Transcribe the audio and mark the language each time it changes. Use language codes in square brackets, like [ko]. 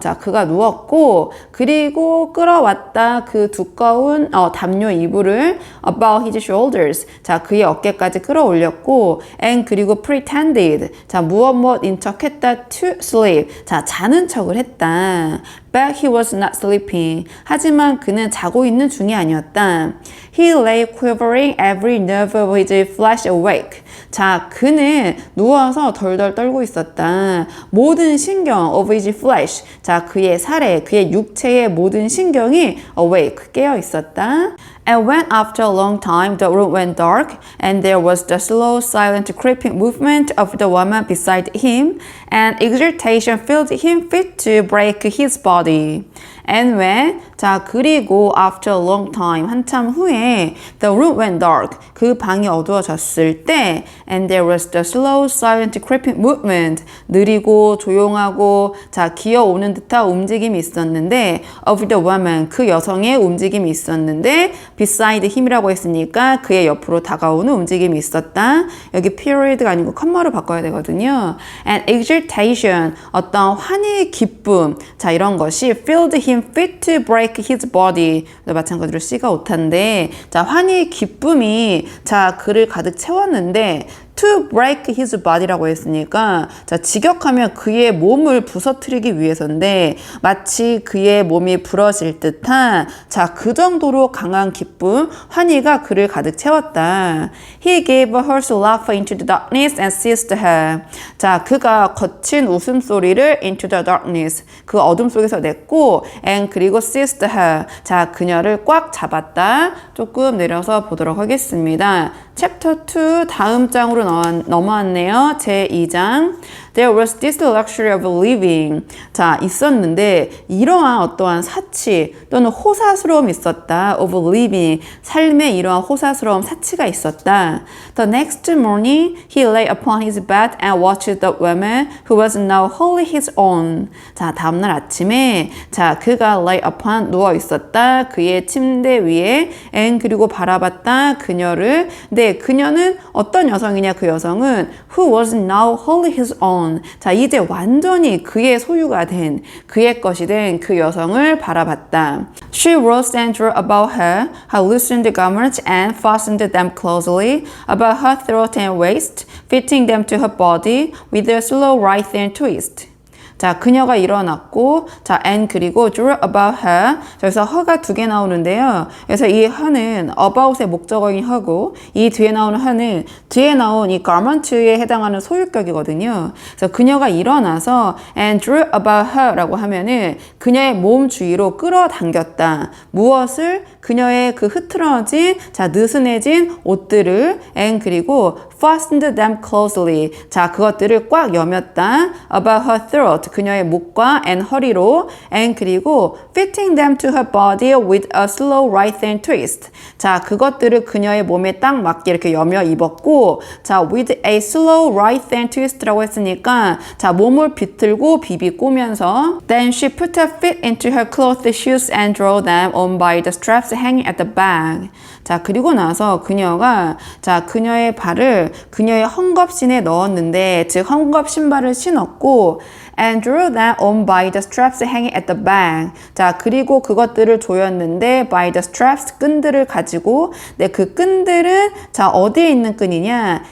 [ko] 자, 그가 누웠고 그리고 끌어왔다 그 두꺼운 담요 이불을 [en] about his shoulders. [ko] 자, 그의 어깨까지 끌어올렸고 and 그리고 pretended. 자, 무엇인 척했다 [en] to sleep. [ko] 자, 자는 척을 했다. [en] But he was not sleeping. [ko] 하지만 그는 자고 있는 중이 아니었다. [en] He lay quivering every nerve of his flesh awake. [ko] 자, 그는 누워서 덜덜 떨고 있었다. 모든 신경 [en] of his flesh. [ko] 자, 그의 살에, 그의 육체의 모든 신경이 awake, 깨어 있었다. [en] And when after a long time the room went dark and there was the slow, silent, creeping movement of the woman beside him, and exultation filled him fit to break his body. And when, [ko] 자, 그리고 [en] after a long time, [ko] 한참 후에 [en] the room went dark, [ko] 그 방이 어두워졌을 때 [en] and there was the slow, silent, creeping movement, [ko] 느리고 조용하고 자, 기어오는 듯한 움직임이 있었는데 [en] of the woman, [ko] 그 여성의 움직임이 있었는데 [en] beside him [ko] 이라고 했으니까 그의 옆으로 다가오는 움직임이 있었다. 여기 period가 아니고 컴마로 바꿔야 되거든요. [en] And exultation, [ko] 어떤 환희, 기쁨, 자, 이런 것이 [en] filled him fit to break his body. [ko] 마찬가지로 C가 오타인데 자, 환희, 기쁨이 자, 그를 가득 채웠는데 [en] to break his body [ko] 라고 했으니까 자, 직역하면 그의 몸을 부서뜨리기 위해서인데 마치 그의 몸이 부러질 듯한 자, 그 정도로 강한 기쁨, 환희가 그를 가득 채웠다. [en] He gave a hoarse laugh into the darkness and seized her. [ko] 자, 그가 거친 웃음소리를 [en] into the darkness, [ko] 그 어둠 속에서 냈고 and 그리고 [en] seized her. [ko] 자, 그녀를 꽉 잡았다. 조금 내려서 보도록 하겠습니다. 챕터 2 다음 장으로 넘어왔네요. 제2장. [en] There was this luxury of living. [ko] 자, 있었는데 이러한 어떠한 사치 또는 호사스러움이 있었다. [en] of living. [ko] 삶의 이러한 호사스러움, 사치가 있었다. [en] The next morning, he lay upon his bed and watched the woman who was now wholly his own. [ko] 자, 다음날 아침에 자, 그가 [en] lay upon [ko] 누워 있었다. 그의 침대 위에 and 그리고 바라봤다. 그녀를. 네, 그녀는 어떤 여성이냐? 그 여성은 [en] who was now wholly his own. [ko] 자, 이제 완전히 그의 소유가 된, 그의 것이 된 그 여성을 바라봤다. [en] She rose and drew about her loosened garments and fastened them closely about her throat and waist, fitting them to her body with a slow right and twist. [ko] 자, 그녀가 일어났고, 자, and 그리고 [en] drew about her. [ko] 여기서 her가 두 개 나오는데요. 그래서 이 her는 about의 목적어인 her고, 이 뒤에 나오는 her는 뒤에 나온 이 garment에 해당하는 소유격이거든요. 그래서 그녀가 일어나서 [en] and drew about her [ko] 라고 하면은 그녀의 몸 주위로 끌어당겼다. 무엇을? 그녀의 그 흐트러진, 자, 느슨해진 옷들을 and 그리고 [en] fastened them closely. [ko] 자, 그것들을 꽉 여몄다. [en] about her throat. throat, [ko] 그녀의 목과 [en] and [ko] 허리로 [en] and [ko] 그리고 [en] fitting them to her body with a slow right hand twist. [ko] 자, 그것들을 그녀의 몸에 딱 맞게 이렇게 여며 입었고 자, [en] with a slow right hand twist [ko] 라고 했으니까 자, 몸을 비틀고 비비 꼬면서 [en] then she put her feet into her clothed shoes and drew them on by the straps hanging at the back. [ko] 자, 그리고 나서 그녀가 자, 그녀의 발을 그녀의 헝겊신에 넣었는데 즉 헝겊 신발을 신었고 [en] and drew them on by the straps hanging at the back. [ko] 자, 그리고 그것들을 조였는데 [en] by the straps [ko] 끈들을 가지고 네, 그 끈들은 자, 어디에 있는 끈이냐?